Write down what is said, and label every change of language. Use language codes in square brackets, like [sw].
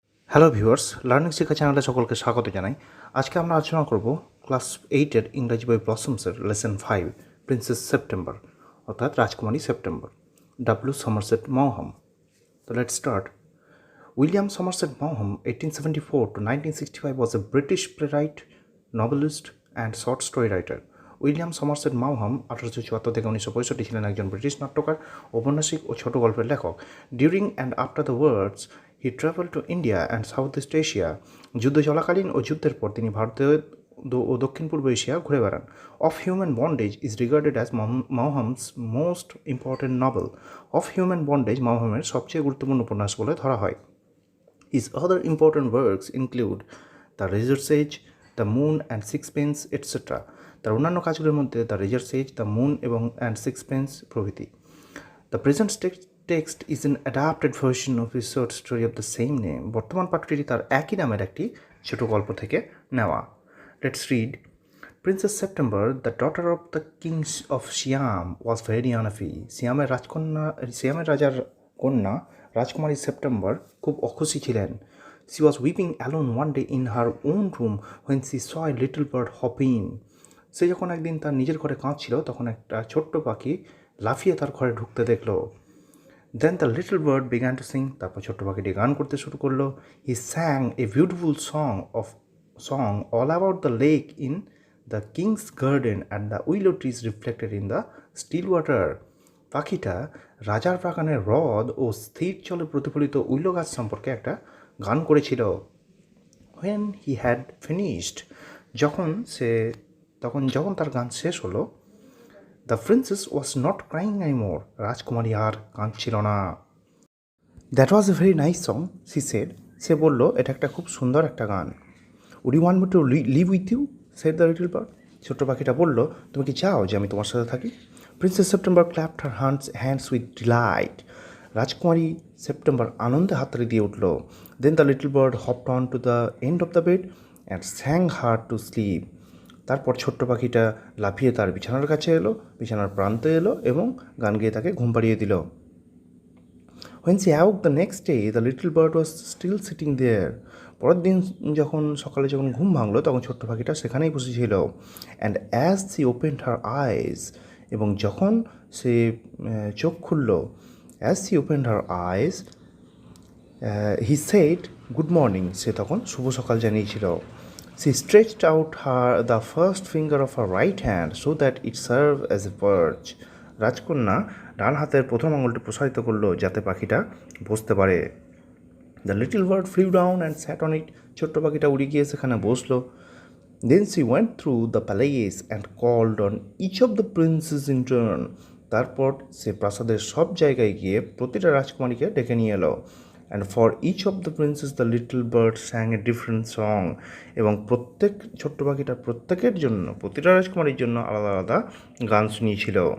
[bn] Hello viewers, learning শিক্ষা চ্যানেলে সকলকে স্বাগত জানাই। আজকে আমরা আলোচনা করব ক্লাস 8-এর ইংরাজি বই ব্লসমসের লেসন 5 প্রিন্সেস সেপ্টেম্বর অর্থাৎ রাজকুমারী সেপ্টেম্বর, ডাব্লিউ সমারসেট মাউহাম। [en] তো let's start. William Somerset Maugham, 1874 to 1965, was a British playwright, novelist, and short story writer. [bn] William Somerset মাউহাম 1874 থেকে 1965 ছিলেন একজন ব্রিটিশ নাট্যকার, ঔপন্যাসিক ও ছোট গল্পের লেখক। [en] During and after the wars he travel to India and South East Asia. [bn] যুদ্ধ চলাকালীন ও যুদ্ধের পর তিনি ভারতীয় ও দক্ষিণ পূর্ব এশিয়া ঘুরে বেড়ান। [en] Of human bondage is regarded as Maugham's most important novel. [bn] Of human bondage মাউহামের সবচেয়ে গুরুত্বপূর্ণ উপন্যাস বলে ধরা হয়। [en] His other important works include The Razor's Edge, The Moon and Sixpence, etc. [bn] তার অন্যান্য কাজগুলোর মধ্যে the razors age, the moon এবং অ্যান্ড সিক্সপেন্স প্রভৃতি। [en] The present text is an adapted version of his short story of the same name. [bn] বর্তমান পাঠটি তার একই নামের একটি ছোট গল্প থেকে নেওয়া। [en] Let's read. Princess September, the daughter of the kings of Siam, was very unhappy. [bn] সিয়ামের রাজার কন্যা রাজকুমারী সেপ্টেম্বর খুব অখুশি ছিলেন। [en] She was weeping alone one day in her own room when she saw a little bird hop in. [bn] সে যখন একদিন তার নিজের ঘরে কাঁদছিল তখন একটা ছোট্ট পাখি লাফিয়ে তার ঘরে ঢুকতে দেখলো। [en] Then the little bird began to sing. [bn] তারপর ছোট্ট পাখিটি গান করতে শুরু করলো। [en] He sang a beautiful song all about the lake in the king's garden and the willow trees reflected in the still water. [bn] পাখিটা রাজার বাগানের হ্রদ ও স্থির জলে প্রতিফলিত উইলো গাছ সম্পর্কে একটা গান করেছিল। [en] When he had finished, [bn] যখন তার গান শেষ হলো, [en] the princess was not crying anymore. [bn] রাজকুমারী আর কাঁদছিল না। [en] That was a very nice song, she said. [bn] সে বলল, এটা একটা খুব সুন্দর একটা গান। [en] Would you want me to live with you? said the little bird. [bn] ছোট্ট পাখিটা বলল, তুমি কি চাও যে আমি তোমার সাথে থাকি? [en] Princess September clapped her hands with delight. [bn] রাজকুমারী সেপ্টেম্বর আনন্দে হাততালি দিয়ে উঠল। [en] Then the little bird hopped on to the end of the bed and sang her to sleep. [bn] তারপর ছোট্ট পাখিটা লাফিয়ে তার বিছানার কাছে এলো, বিছানার প্রান্তে এলো এবং গান গেয়ে তাকে ঘুম পাড়িয়ে দিল। [en] When she awoke the next day, the little bird was still sitting there. [bn] পরের দিন সকালে যখন ঘুম ভাঙলো তখন ছোট্ট পাখিটা সেখানেই বসেছিল। [en] And as she opened her eyes, [bn] এবং যখন সে চোখ খুলল, [en] as she opened her eyes, he said, good morning. [bn] সে তখন শুভ সকাল জানিয়েছিল। [en] She stretched out the first finger of her right hand so that it served as a perch. [bn] রাজকন্যা ডান হাতের প্রথম আঙুলটি প্রসারিত করলো যাতে পাখিটা বসতে পারে। [en] The little bird flew down and sat on it. [bn] ছোট্ট পাখিটা উড়ে গিয়ে সেখানে বসলো। [en] Then she went through the palace and called on each of the princes in turn. [bn] তারপর সে প্রাসাদের সব জায়গায় গিয়ে প্রতিটা রাজকুমারীকে ডেকে নিয়ে এলো। [en] And for each of the princes the little bird sang a different song. [bn] এবং প্রত্যেক ছোট্ট পাখিটা প্রতিটা রাজকুমারীর জন্য আলাদা আলাদা গান শুনিয়েছিল।